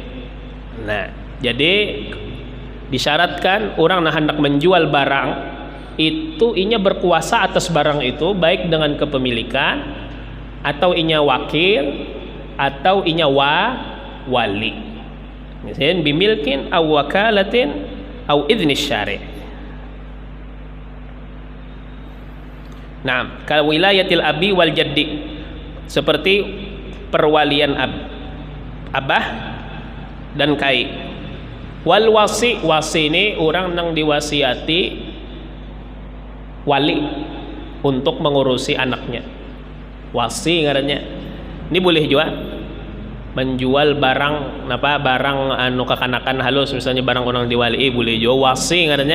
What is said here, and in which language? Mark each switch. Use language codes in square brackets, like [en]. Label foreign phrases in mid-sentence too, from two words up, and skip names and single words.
[bjn] Nah jadi disyaratkan orang nah hendak menjual barang itu inya berkuasa atas barang itu, baik dengan kepemilikan atau inya wakil atau inya wali, misalnya [ar] bimilkin aw wakalatin aw idzni syari'. [bjn] Nah, [ar] kal wilayatil abi wal jaddi, [bjn] seperti perwalian abah dan kai. Wal wasi, wasi ini orang nang diwasiati wali untuk mengurusi anaknya, wasi ngarannya. Ini boleh juga, menjual barang anu kekanakan halus, misalnya barang orang diwali boleh jual wasi ngaranya.